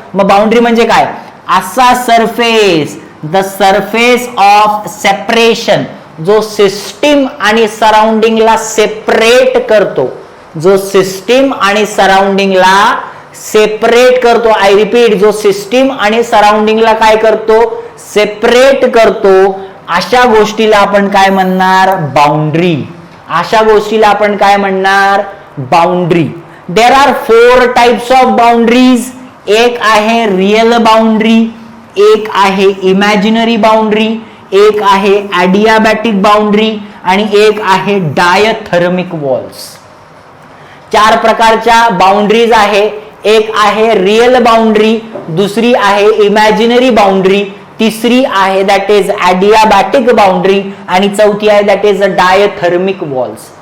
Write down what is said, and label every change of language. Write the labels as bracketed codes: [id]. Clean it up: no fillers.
[mr] मग बाउंड्री म्हणजे काय, असा surface, [en] the surface of separation, [mr] जो सिस्टीम आणि सराउंडिंगला सेपरेट करतो, जो सिस्टीम आणि सराउंडिंगला सेपरेट करतो. [en] I repeat, [mr] जो सिस्टीम आणि सराउंडिंगला काय करतो, सेपरेट करतो. अशा गोष्टीला आपण काय म्हणणार, बाउंड्री. अशा गोष्टीला आपण काय म्हणणार, boundary. [en] There are 4 types of boundaries. [mr] एक आहे रियल बाउंड्री, एक आहे इमॅजिनरी बाउंड्री, एक आहे ॲडियाबॅटिक बाउंड्री आणि एक आहे डायथर्मिक वॉल्स. 4 प्रकारच्या बाउंड्रीज आहे. एक आहे रियल बाउंड्री, दुसरी आहे इमॅजिनरी बाउंड्री, तिसरी आहे दॅट इज ॲडियाबॅटिक बाउंड्री आणि चौथी आहे that is a diathermic walls.